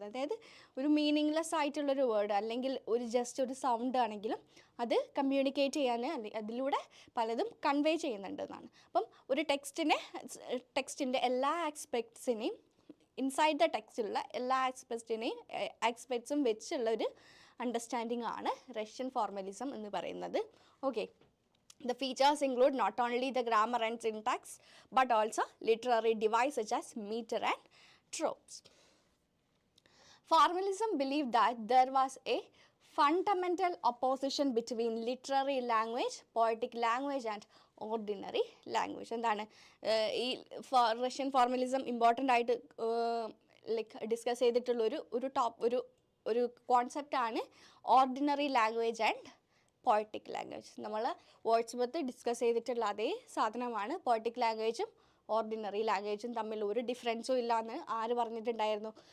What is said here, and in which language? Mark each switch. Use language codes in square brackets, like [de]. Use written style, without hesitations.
[ml] അതായത് ഒരു മീനിങ്ലെസ് ആയിട്ടുള്ളൊരു വേർഡ് അല്ലെങ്കിൽ ജസ്റ്റ് ഒരു സൗണ്ട് ആണെങ്കിലും അത് കമ്മ്യൂണിക്കേറ്റ് ചെയ്യാൻ അതിലൂടെ പലതും കൺവേ ചെയ്യുന്നുണ്ടെന്നാണ്. അപ്പം ഒരു ടെക്സ്റ്റിൻ്റെ എല്ലാ ആസ്പെക്ട്സിനെയും ഇൻസൈഡ് ദ ടെക്സ്റ്റിലുള്ള എല്ലാ ആസ്പെക്ട്സും വെച്ചുള്ള ഒരു അണ്ടർസ്റ്റാൻഡിംഗ് ആണ് റഷ്യൻ ഫോർമലിസം എന്ന് പറയുന്നത്. [en] Okay, the features include not only the grammar and syntax but also literary devices such as meter and tropes. Formalism believed that there was a fundamental opposition between literary language, poetic language and ordinary language. [ml] എന്താണ് ഈ Russian formalism important ആയിട്ട് like discuss ചെയ്തിട്ടുള്ള ഒരു കോൺസെപ്റ്റാണ് ordinary language and poetic language. നമ്മൾ Wordsworth discuss ചെയ്തിട്ടുള്ള അതേ സാധനമാണ് poetic ലാംഗ്വേജും ordinary ലാംഗ്വേജും തമ്മിൽ ഒരു ഡിഫറൻസും ഇല്ല എന്ന് ആര് പറഞ്ഞിട്ടുണ്ടായിരുന്നു?